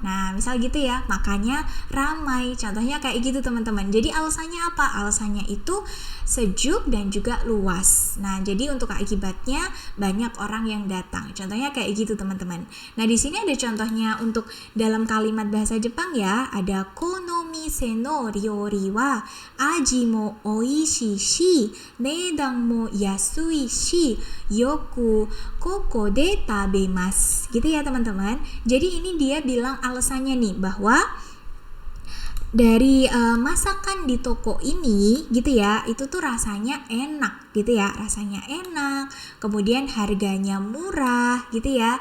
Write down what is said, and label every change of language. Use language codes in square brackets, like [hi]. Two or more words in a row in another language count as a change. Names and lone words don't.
[id] Nah misal gitu ya, makanya ramai. Contohnya kayak gitu teman-teman. Jadi alasannya apa? Alasannya itu sejuk dan juga luas. Nah jadi untuk akibatnya banyak orang yang datang. Contohnya kayak gitu teman-teman. Nah di sini ada contohnya untuk dalam kalimat bahasa Jepang ya, ada [ja] この店の料理は味もおいしいし値段も安いしよくここで食べます [id] gitu ya teman-teman. Jadi ini dia bilang alasannya nih bahwa dari masakan di toko ini gitu ya, itu tuh rasanya enak gitu ya, rasanya enak, kemudian harganya murah gitu ya.